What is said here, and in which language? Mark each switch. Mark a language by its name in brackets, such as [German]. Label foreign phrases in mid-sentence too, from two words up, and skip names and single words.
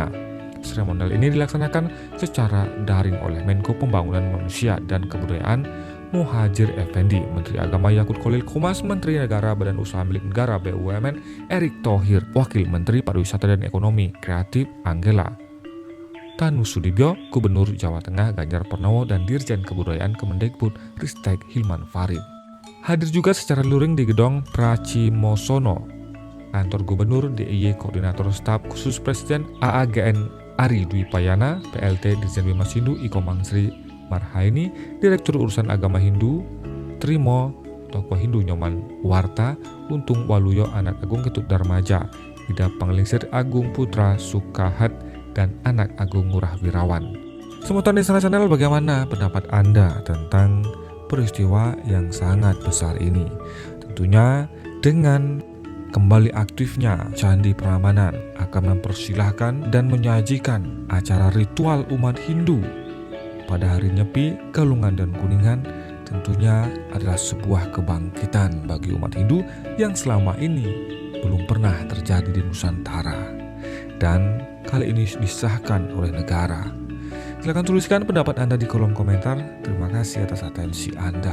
[Indonesian] Seremonial ini dilaksanakan secara daring oleh Menko Pembangunan Manusia dan Kebudayaan Muhadjir Effendi, Menteri Agama Yakut Khalil Qomas, Menteri Negara Badan Usaha Milik Negara BUMN Erick Thohir, Wakil Menteri Pariwisata dan Ekonomi Kreatif Angela Tanusudibyo, Gubernur Jawa Tengah Ganjar Pranowo, dan Dirjen Kebudayaan Kemendikbud Ristek Hilman Farid. Hadir juga secara luring di Gedung Pracimosono, Kantor Gubernur DIY Koordinator Staf Khusus Presiden AAGN Ari Dwi Payana, PLT Dirjen Bimas Hindu Iko Mangsri Marhaini, Direktur Urusan Agama Hindu Trimo, Tokoh Hindu Nyoman Warta, Untung Waluyo Anak Agung Ketut Darmaja, Ida Panglingsir Agung Putra Sukahat, dan Anak Agung Ngurah Wirawan. Semutan di sana channel, bagaimana pendapat Anda tentang peristiwa yang sangat besar ini? Tentunya dengan kembali aktifnya Candi Prambanan akan mempersilahkan dan menyajikan acara ritual umat Hindu pada hari Nyepi, Galungan, dan Kuningan. Tentunya adalah sebuah kebangkitan bagi umat Hindu yang selama ini belum pernah terjadi di Nusantara, dan kali ini disahkan oleh negara. Silahkan tuliskan pendapat Anda di kolom komentar. Terima kasih atas atensi Anda.